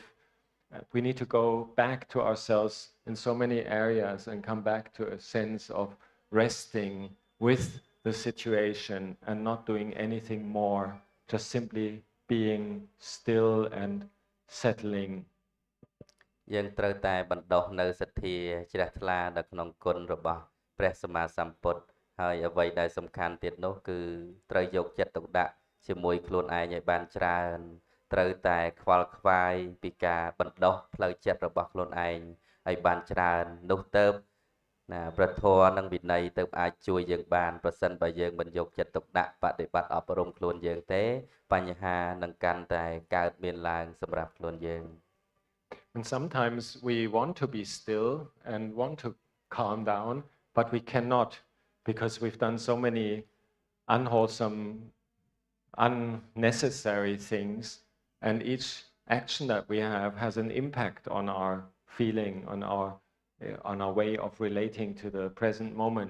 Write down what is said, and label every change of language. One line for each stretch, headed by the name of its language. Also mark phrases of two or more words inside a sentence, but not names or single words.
English: We need to go back to ourselves in so many areas and come back to a sense of resting with the situation and not doing anything more, just simply being still and settling.
Khmer: យើងត្រូវតែបណ្ដុះនៅសទ្ធាជ្រះថ្លានៅក្នុងគុណរបស់ព្រះសម្មាសម្ពុទ្ធហើយអ្វីដែលសំខាន់ទៀត នោះគឺត្រូវយកចិត្តទុកដាក់ជាមួយខ្លួនឯងឲ្យបានច្រើនត្រូវតែខ្វល់ខ្វាយពីការបណ្ដុះផ្លូវចិត្តរបស់ខ្លួនឯងឲ្យបានច្រើននោះទៅណាព្រះធម៌និងវិន័យទៅអាចជួយយើងបានប្រសិនបើយើងមិនយកចិត្តទុកដាក់បដិបត្តិអប់រំខ្លួនយើងទេបញ្ហានឹងកាន់តែកើតមានឡើងសម្រាប់ខ្លួនយើង
English: And sometimes we want to be still and want to calm down, but we cannot because we've done so many unwholesome, unnecessary things, and each action that we have has an impact on our feeling, on our way of relating to the present moment.